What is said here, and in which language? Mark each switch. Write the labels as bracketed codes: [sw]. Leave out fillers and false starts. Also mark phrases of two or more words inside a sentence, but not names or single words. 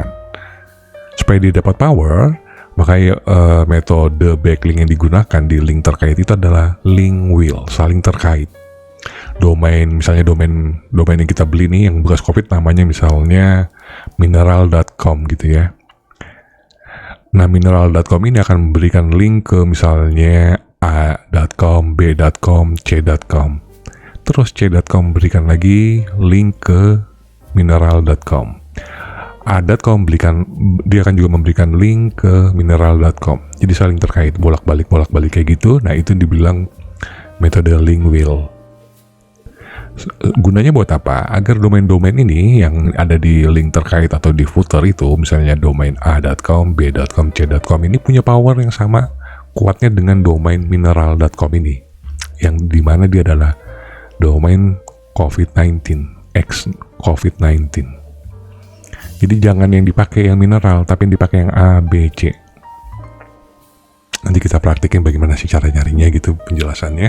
[id] Supaya dia dapat power, makanya metode backlink yang digunakan di link terkait itu adalah [en] link wheel, [id] saling terkait. Misalnya domain yang kita beli nih yang bekas COVID namanya misalnya mineral.com gitu ya. Nah, mineral.com ini akan memberikan link ke misalnya a.com, b.com, c.com. Terus c.com berikan lagi link ke mineral.com. a.com dia akan juga memberikan link ke mineral.com. Jadi saling terkait, bolak-balik kayak gitu. Nah, itu dibilang metode [en] link wheel. [id] Gunanya buat apa? Agar domain-domain ini yang ada di link terkait atau di footer itu, misalnya domain a.com, b.com, c.com ini punya power yang sama kuatnya dengan domain mineral.com ini, yang dimana dia adalah domain COVID-19, X COVID-19. Jadi jangan yang dipakai yang mineral, tapi yang dipakai yang A, B, C. Nanti kita praktikin bagaimana sih cara nyarinya gitu penjelasannya.